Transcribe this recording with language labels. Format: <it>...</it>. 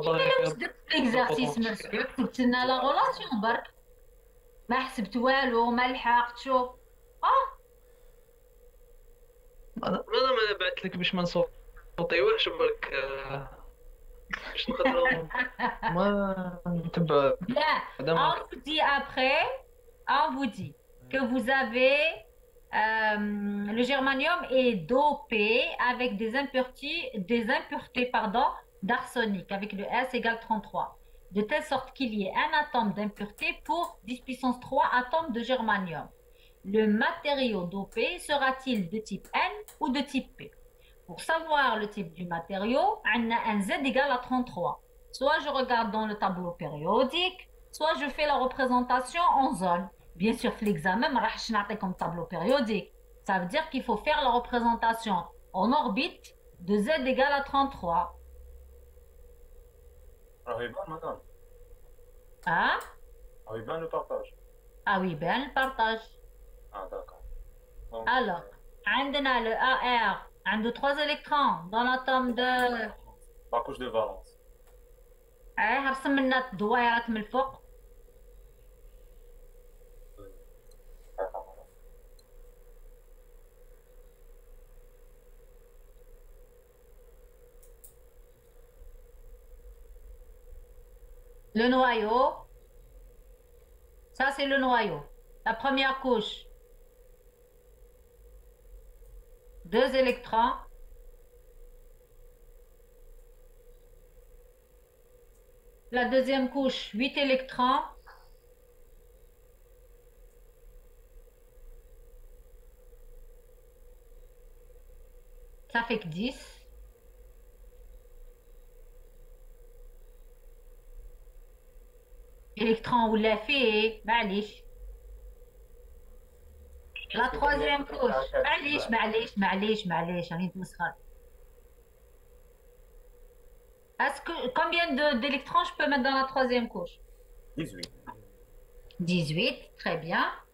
<ar>درت الاكزارسيس مرسول كتبت لنا لا غولاسيون برك ما حسبت والو ما لحقت شوف انا بعثت لك باش ما نصوتيوهش برك باش نقدروا ما نتبع.</ar> <fr>On vous dit après, on vous dit que vous avez le germanium est dopé avec des impuretés d'arsenic avec le S égale 33, de telle sorte qu'il y ait un atome d'impureté pour 10 puissance 3 atomes de germanium. Le matériau dopé sera-t-il de type N ou de type P? Pour savoir le type du matériau, on a un Z égale à 33. Soit je regarde dans le tableau périodique, soit je fais la représentation en zone. Bien sûr, l'examen, je vais comme tableau périodique. Ça veut dire qu'il faut faire la représentation en orbite de Z égale à 33. Ah oui, bien, madame. Hein? Ah oui, bien le partage. Ah oui, bien le partage. Ah d'accord. Donc, Alors, on a le AR, un de 3 électrons dans l'atome de... la couche de valence.</fr> <ar>رسم لنا الدوائرات من الفوق.</ar> <fr>Le noyau, ça c'est le noyau, la première couche, 2 électrons, la deuxième couche, 8 électrons, ça fait que 10.</fr> <ar>électron ولا فيه معليش.</ar> <fr>La troisième couche</fr> <ar>معليش راني نتمسخر.</ar> <fr>Est-ce que combien d'électrons je peux mettre dans la troisième couche? 18. 18, très bien.</fr>